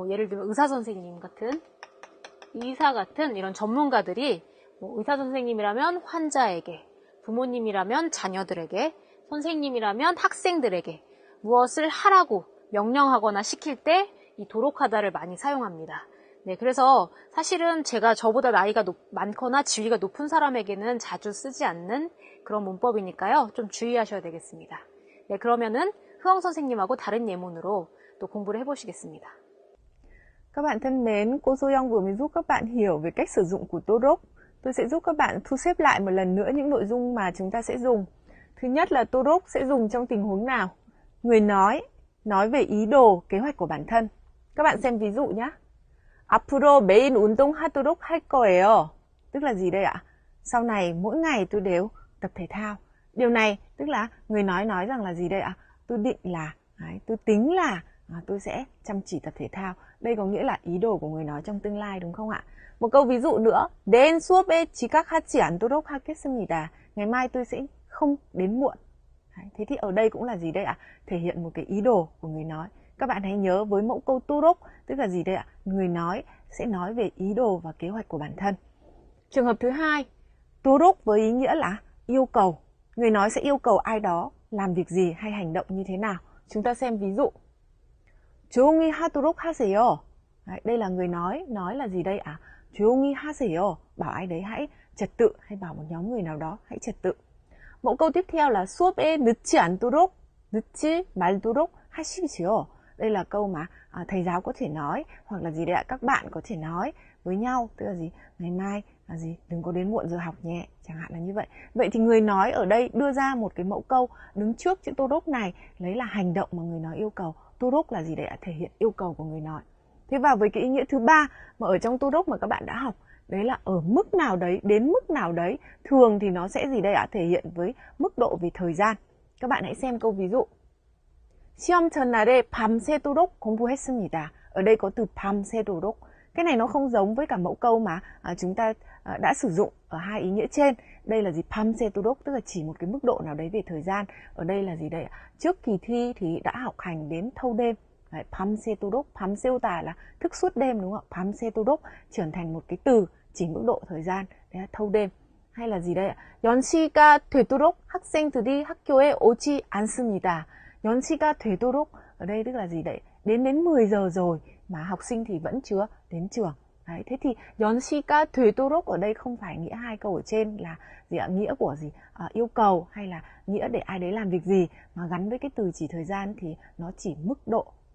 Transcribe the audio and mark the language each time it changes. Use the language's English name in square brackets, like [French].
[Korean] 예를 들면 의사 선생님 같은, 의사 같은 이런 전문가들이 의사 선생님이라면 환자에게, 부모님이라면 자녀들에게, 선생님이라면 학생들에게 무엇을 하라고 명령하거나 시킬 때 이 도록하다를 많이 사용합니다. 네, 그래서 사실은 제가 저보다 나이가 많거나 지위가 높은 사람에게는 자주 쓰지 않는 그런 문법이니까요. 좀 주의하셔야 되겠습니다. 네, 그러면은 흐엉 선생님하고 다른 예문으로 또 공부를 해보시겠습니다. [Vietnamese] Các bạn thân mến, cô Soyoung vừa mới giúp các bạn hiểu về cách sử dụng của Torok. Tôi sẽ giúp các bạn thu xếp lại một lần nữa những nội dung mà chúng ta sẽ dùng. Thứ nhất là Torok sẽ dùng trong tình huống nào? Người nói về ý đồ, kế hoạch của bản thân. Các bạn xem ví dụ nhé. [Korean] 앞으로 매일 운동하도록 할 거예요. [Vietnamese] Tức là gì đây ạ? Sau này mỗi ngày tôi đều tập thể thao. Điều này tức là người nói rằng là gì đây ạ? Tôi định là, tôi tính là tôi sẽ chăm chỉ tập thể thao. Đây có nghĩa là ý đồ của người nói trong tương lai đúng không ạ? Một câu ví dụ nữa. [Korean] 내일 수업에 지각하지 않도록 하겠습니다. [Vietnamese] Ngày mai tôi sẽ không đến muộn. Thế thì ở đây cũng là gì đây ạ? Thể hiện một cái ý đồ của người nói. Các bạn hãy nhớ với mẫu câu torok tức là gì đây ạ? Người nói sẽ nói về ý đồ và kế hoạch của bản thân. Trường hợp thứ hai, torok với ý nghĩa là yêu cầu. Người nói sẽ yêu cầu ai đó làm việc gì hay hành động như thế nào. Chúng ta xem ví dụ. [Korean] 조용히 하도록 하세요. [Vietnamese] Đây là người nói là gì đây ạ? [Korean] 조용히 하세요. [Vietnamese] Bảo ai đấy hãy trật tự hay bảo một nhóm người nào đó hãy trật tự. Mẫu câu tiếp theo là [Korean] 수업에 늦지 않도록, 늦지 말도록 하십시오. [Vietnamese] Đây là câu mà thầy giáo có thể nói hoặc là gì đấy ạ? Các bạn có thể nói với nhau, tức là gì? Ngày mai là gì? Đừng có đến muộn giờ học nhé, chẳng hạn là như vậy. Vậy thì người nói ở đây đưa ra một cái mẫu câu đứng trước chữ torok này lấy là hành động mà người nói yêu cầu. Torok là gì đấy ạ? Thể hiện yêu cầu của người nói. Thế vào với cái ý nghĩa thứ ba mà ở trong torok mà các bạn đã học, đấy là ở mức nào đấy, đến mức nào đấy. Thường thì nó sẽ gì đây ạ? Thể hiện với mức độ về thời gian. Các bạn hãy xem câu ví dụ. [Korean] 시험 전날에 밤새도록 공부했습니다. [Vietnamese] Ở đây có từ 밤새도록. Cái này nó không giống với cả mẫu câu mà chúng ta đã sử dụng ở hai ý nghĩa trên. Đây là gì? 밤새도록 tức là chỉ một cái mức độ nào đấy về thời gian. Ở đây là gì đây ạ? Trước kỳ thi thì đã học hành đến thâu đêm. Đấy, 밤새도록, 밤새우다 là thức suốt đêm đúng không ạ? 밤새도록 trở thành một cái từ chỉ mức độ thời gian, đấy là thâu đêm. Hay là gì đây ạ? [Korean] 연시가 되도록 학생들이 학교에 오지 않습니다. 연시가 되도록 [Vietnamese] ở đây tức là gì đấy? Đến 10 giờ rồi mà học sinh thì vẫn chưa đến trường. Đấy, thế thì [Korean] 연시가 되도록 [Vietnamese] ở đây không phải nghĩa hai câu ở trên là gì ạ? Nghĩa của gì? Yêu cầu hay là nghĩa để ai đấy làm việc gì, mà gắn với cái từ chỉ thời gian thì nó chỉ mức độ.